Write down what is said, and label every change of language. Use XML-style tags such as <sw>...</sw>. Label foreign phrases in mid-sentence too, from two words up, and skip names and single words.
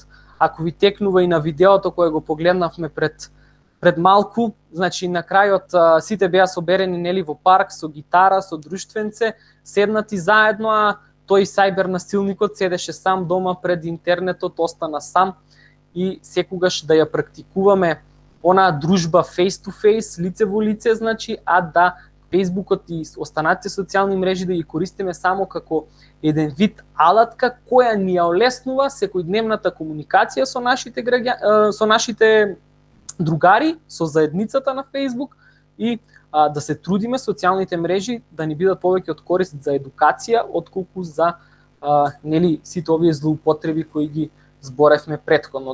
<mk>Ако ви текнува и на видеото кое го погледнавме пред малку, значи на крајот сите беа соберени нели во парк со гитара, со друштвенце, седнати заедно, а тој сајбер насилникот седеше сам дома пред интернетот, остана сам и секогаш да ја практикуваме онаа дружба</mk> <en>face to face,</en> <mk>лице во лице, значи, а да Фејсбукот и останатите социјални мрежи да ги користиме само како еден вид алатка која ни ја олеснува секојдневната комуникација со нашите другари, со заедницата на Facebook и да се трудиме социјалните мрежи да ни бидат повеќе од корист за едукација, отколку за сите овие злоупотреби кои ги зборевме претходно.</mk>